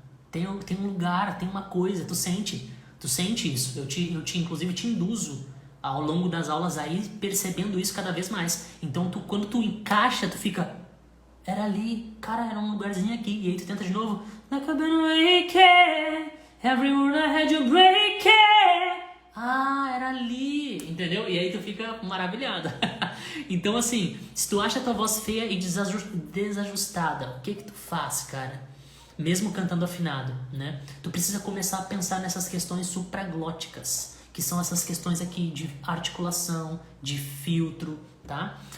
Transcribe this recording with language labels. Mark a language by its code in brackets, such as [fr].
[pt] Tem um lugar, tem uma coisa. Tu sente isso. Eu inclusive te induzo ao longo das aulas aí percebendo isso cada vez mais. Então quando tu encaixa, tu fica... Era ali, cara, era um lugarzinho aqui. E aí tu tenta de novo. [en] Like I've been awakened, every word I had to break it. [pt] Era ali, entendeu? E aí tu fica maravilhada. Então assim, se tu acha a tua voz feia e desajustada, o que tu faz, cara? Mesmo cantando afinado, né? Tu precisa começar a pensar nessas questões supraglóticas, que são essas questões aqui de articulação, de filtro, tá?